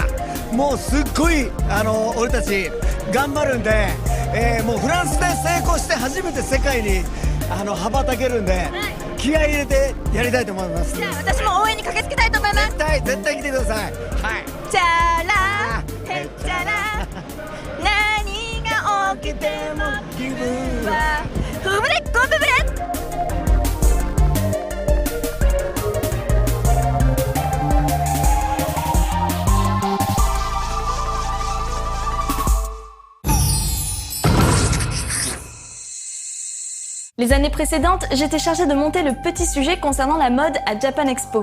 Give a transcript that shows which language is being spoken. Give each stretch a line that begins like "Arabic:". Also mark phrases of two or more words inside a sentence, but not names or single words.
Japanese: もうすっごい俺たち頑張るんで、もうフランスで成功して初めて世界に羽ばたけるんで、気合い入れてやりたいと思います。じゃあ私も応援に駆けつけたいと思います。絶対来てください。はい。チャラヘッチャラ、何が起きても気分はフブレゴブブレ。
French: Les années précédentes, j'étais chargée de monter le petit sujet concernant la mode à Japan Expo.